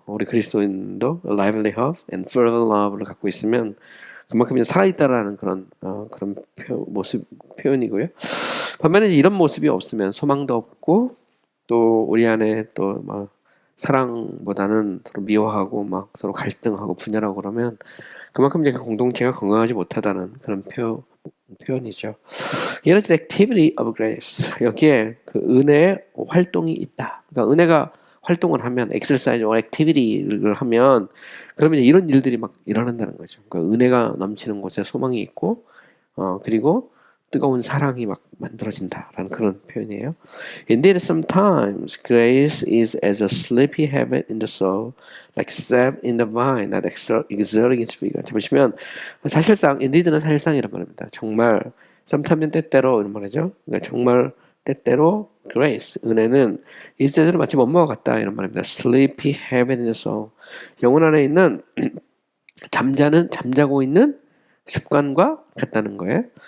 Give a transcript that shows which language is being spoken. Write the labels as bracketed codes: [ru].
[ko] 우리 그리스도인도 [en] lively hope and fervent love [ko] 를 갖고 있으면 그만큼 이제 살아있다라는 그런 모습 표현이고요. 반면에 이런 모습이 없으면 소망도 없고 또 우리 안에 또 막 사랑보다는 서로 미워하고 막 서로 갈등하고 분열하고 그러면 그만큼 이제 그 공동체가 건강하지 못하다는 그런 표현이죠. [en] Here is the activity of grace. [ko] 여기에 그 은혜의 활동이 있다. 그러니까 은혜가 활동을 하면 [en] exercise or activity [ko] 를 하면 그러면 이제 이런 일들이 막 일어난다는 거죠. 그러니까 은혜가 넘치는 곳에 소망이 있고 그리고 뜨거운 사랑이 막 만들어진다라는 그런 표현이에요. [en] Indeed, sometimes grace is as a sleepy habit in the soul, like sap in the vine, not exerting its vigor. [ko] 자, 보시면 사실상 indeed는 사실상이란 말입니다. 정말 sometimes 때때로 이런 말이죠. 그러니까 정말 때때로 grace 은혜는 [en] is as [ko] 마치 뭐뭐와 같다 이런 말입니다. [en] Sleepy habit in the soul. [ko] 영혼 안에 있는 잠자고 있는 습관과 같다는 거예요.